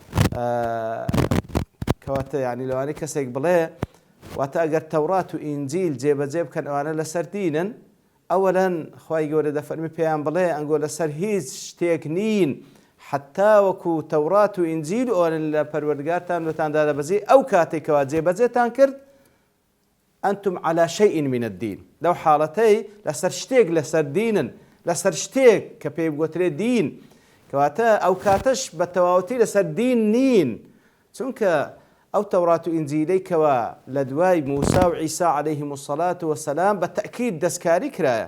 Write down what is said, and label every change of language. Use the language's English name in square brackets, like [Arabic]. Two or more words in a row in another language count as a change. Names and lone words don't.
[Central Kurdish] کەواتە یعنی لەوانەیە کەسێک بڵێ واتە ئەگەر تەورات و ئینجیل جێبەجێ بکەن ئەوانە لەسەر دینن، ئەوەلەن خوای گەورە دەفەرمی پێیان بڵێ ئەنگۆ لەسەر هیچ شتێک نین حتا وەکو تەورات و ئینجیل ئەوانن لە پەروەردگارتان بەتاندا دەبەزی ئەو کاتێکەوە جێبەجێتان کرد [Arabic] ئەنتم على شيء من الدين [Central Kurdish] لەو حاڵەتەی لەسەر شتێک لەسەر دینن، لەسەر شتێک کە پێی بگوترێ دین، کەواتە ئەو کاتەش بە تەواوەتی لەسەر دین نین، چونکە ئەو تەورات و ئینجیلەی کەوە لە دوای موسا و عیسا [Arabic] عەلەیهیم الصەلاة وەسەلام [Central Kurdish] بە تەئکید دەستکاری کرایە.